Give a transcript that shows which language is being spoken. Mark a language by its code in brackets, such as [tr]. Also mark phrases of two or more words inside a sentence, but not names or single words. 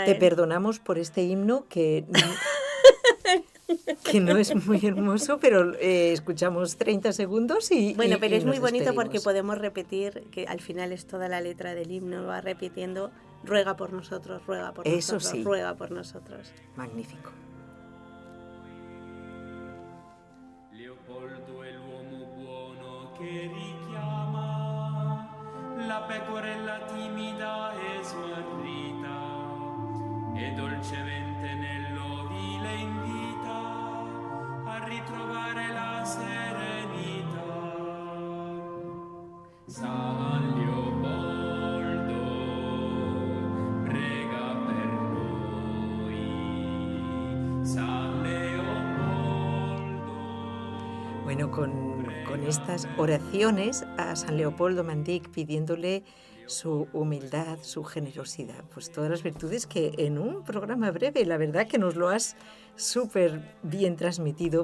[es] Te perdonamos por este himno que no es muy hermoso, pero escuchamos 30 segundos y bueno, pero y es muy bonito despedimos. Porque podemos repetir, que al final es toda la letra del himno, va repitiendo, ruega por nosotros, ruega por Eso nosotros, sí. ruega por nosotros. Magnífico. [it] Leopoldo è l'uomo buono che richiama la pecorella timida e smarrita e dolcemente nell'ovile invita a ritrovare la serenità. San Leopoldo prega per noi. San Leopoldo. [es] Bueno, con estas oraciones a San Leopoldo Mandic pidiéndole su humildad, su generosidad, pues todas las virtudes que en un programa breve, la verdad que nos lo has súper bien transmitido.